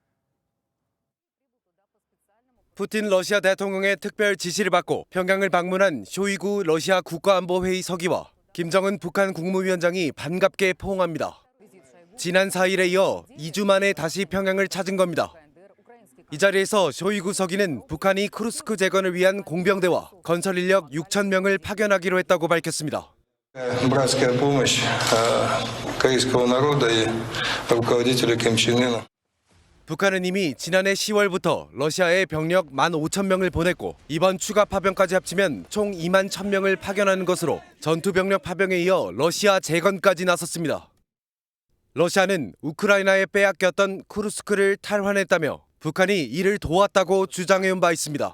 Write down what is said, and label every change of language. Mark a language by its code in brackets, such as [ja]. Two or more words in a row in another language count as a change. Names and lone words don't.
[ko] 푸틴 러시아 대통령의 특별 지시를 받고 평양을 방문한 쇼이구 러시아 국가안보회의 서기와 김정은 북한 국무위원장이 반갑게 포옹합니다. 지난 4일에 이어 2주 만에 다시 평양을 찾은 겁니다. 이 자리에서 쇼이구 서기는 북한이 쿠르스크 재건을 위한 공병대와 건설 인력 6천 명을 파견하기로 했다고 밝혔습니다. [ru] Братская помощь корейского народа и руководителя Ким Чен Ына. [ko] 북한은 이미 지난해 10월부터 러시아에 병력 15,000명을 보냈고 이번 추가 파병까지 합치면 총 2만 1,000명을 파견하는 것으로 전투병력 파병에 이어 러시아 재건까지 나섰습니다. 러시아는 우크라이나에 빼앗겼던 쿠르스크를 탈환했다며 북한이 이를 도왔다고 주장해온 바 있습니다.